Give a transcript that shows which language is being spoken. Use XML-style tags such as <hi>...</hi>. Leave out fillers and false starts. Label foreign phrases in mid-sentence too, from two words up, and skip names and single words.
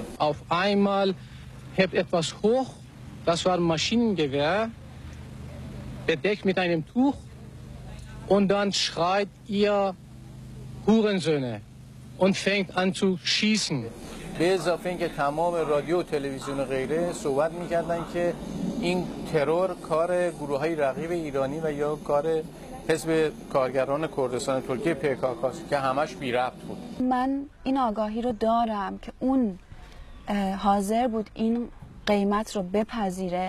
<de>Auf einmal hebt etwas hoch, das war Maschinengewehr, bedeckt mit einem Tuch. Und dann schreit ihr Hurensöhne und fängt an zu schießen.</de> <fa>به اضافه اینکه تمام رادیو و تلویزیون و غیره صحبت می‌کردن که این ترور کار گروه‌های رقیب ایرانی و یا کار حزب کارگران کردستان ترکیه PKK است که همش بی ربط بود. من این آگاهی رو دارم که اون حاضر بود این قیمت رو بپذیره.</fa>